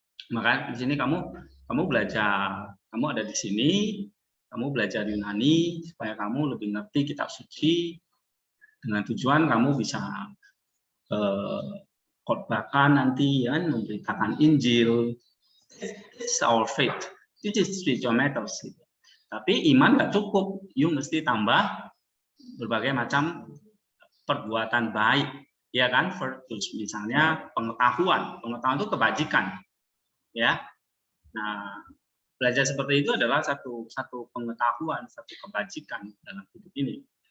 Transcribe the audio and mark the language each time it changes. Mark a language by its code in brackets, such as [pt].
[id] Maka di sini kamu belajar, kamu ada di sini, kamu belajar Yunani supaya kamu lebih ngerti kitab suci dengan tujuan kamu bisa khotbahkan nanti, ya, memberitakan Injil. [en] It's our faith, this is spiritual matters. [id] Gitu. Tapi iman nggak cukup, you mesti tambah berbagai macam perbuatan baik, ya kan? Virtues, misalnya pengetahuan itu kebajikan, ya. Nah, belajar seperti itu adalah satu pengetahuan, satu kebajikan dalam hidup ini.